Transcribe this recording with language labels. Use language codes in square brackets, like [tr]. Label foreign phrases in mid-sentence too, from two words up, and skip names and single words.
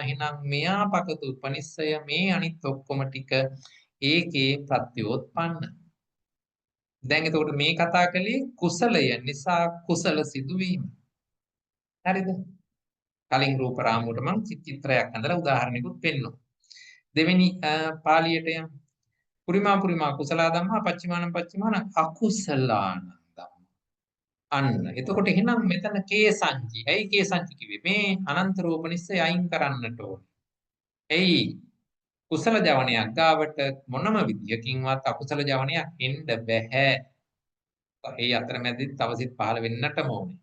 [si] එහෙනම් මෙයා පකතු උපනිස්සය මේ අනිත් ඔක්කොම ටික ඒකේ ප්‍රත්‍යෝත්පන්න. දැන් එතකොට මේ කතා කළේ කුසලය නිසා කුසල සිදුවීම. හරිද? කලින් රූප රාමුවට මම චිත්‍රයක් අඳලා උදාහරණයකුත් පෙන්නුවා. දෙවෙනි පාළියට යමු. [pi] පුරිමා කුසල ධම්මා පච්චිමාන අකුසලාන ධම්මා. [si] අන්න. එතකොට එහෙනම් මෙතන කේසංචි. ඇයි කේසංචි කිව්වේ? මේ අනන්ත රූපනිස්සය අයින් කරන්නට ඕනේ. එයි කුසල ජවනයක් ගාවට මොනම විදියකින්වත් අකුසල ජවනයක් එන්න බෑ. ඒ අතරමැදි තව සිත් පහළ වෙන්නටම ඕනේ.